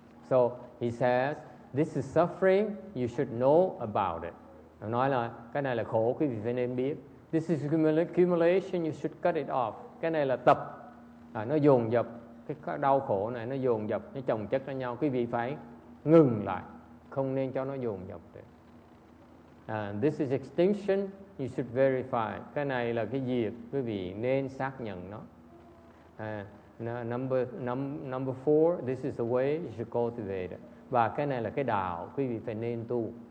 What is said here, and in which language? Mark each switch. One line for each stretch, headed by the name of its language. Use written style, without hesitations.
English: So he says, this is suffering, you should know about it.
Vietnamese: Nói là cái này là khổ, quý vị phải nên biết.
English: This is accumulation, you should cut it off.
Vietnamese: Cái này là tập, nó dồn dập, cái đau khổ này nó dồn dập, nó chồng chất lên nhau. Quý vị phải ngừng lại, không nên cho nó dồn dập.
English: This is extinction, you should verify.
Vietnamese: Cái này là cái diệt, quý vị nên xác nhận nó.
English: Number 4, this is the way you should cultivate it.
Vietnamese: Và cái này là cái đạo, quý vị phải nên tu.